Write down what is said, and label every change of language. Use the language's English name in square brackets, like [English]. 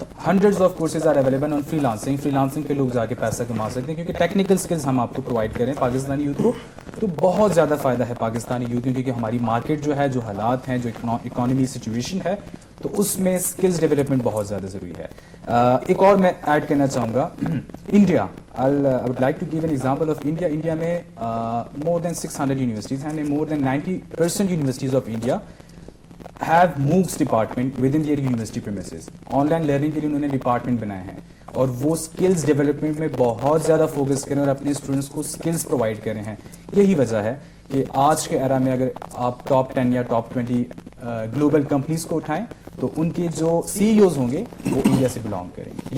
[English] hundreds of courses are available on freelancing [Urdu] پہ لوگ جا کے پیسہ کما سکتے ہیں کیونکہ ٹیکنیکل اسکلز ہم آپ کو پرووائڈ کریں پاکستانی یوتھ کو, تو بہت زیادہ فائدہ ہے پاکستانی یوتھ کیونکہ ہماری مارکیٹ جو ہے, جو حالات ہیں, جو اکانومی سچویشن ہے, تو اس میں اسکلز ڈیولپمنٹ بہت زیادہ ضروری ہے. ایک اور میں ایڈ کرنا چاہوں گا, [English] India, I would like to give an example of India. India میں more than 600 universities and more than 90% universities of India have MOOCs department within their university premises. [Urdu] On line learning کے لیے انہوں نے department بنائے ہیں اور وہ skills development میں بہت زیادہ فوکس کریں اور اپنے اسٹوڈنٹس کو اسکلز پرووائڈ کرے ہیں. یہی وجہ ہے کہ آج کے ایرا میں اگر آپ ٹاپ 10 یا ٹاپ 20 گلوبل کمپنیز کو اٹھائیں تو ان کے جو سی ای اوز ہوں گے وہ انڈیا سے بلانگ کریں گے.